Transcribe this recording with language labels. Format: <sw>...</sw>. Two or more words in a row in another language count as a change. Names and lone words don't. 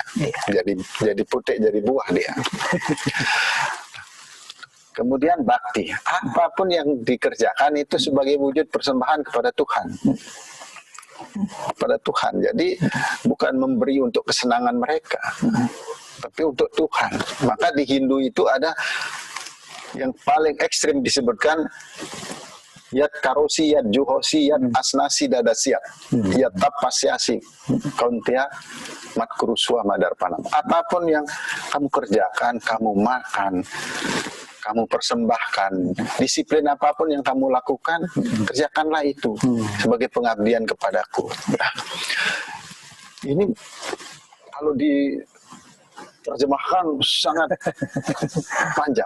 <id>Jadi putik, jadi buah dia. Kemudian bakti, apapun yang dikerjakan itu sebagai wujud persembahan kepada Tuhan. Kepada Tuhan. Jadi bukan memberi untuk kesenangan mereka, tapi untuk Tuhan. Maka di Hindu itu ada yang paling ekstrim disebutkan</id> <sa>yat karosi, yat juhosi, yat asnasi dadasiat, yat tapasyasi, kauntia mat kuruswa madarpanam.</sa> <id>Apapun yang kamu kerjakan, kamu makan, kamu persembahkan, disiplin apapun yang kamu lakukan, kerjakanlah itu sebagai pengabdian kepadaku. Nah, ini kalau diterjemahkan sangat panjang.</id>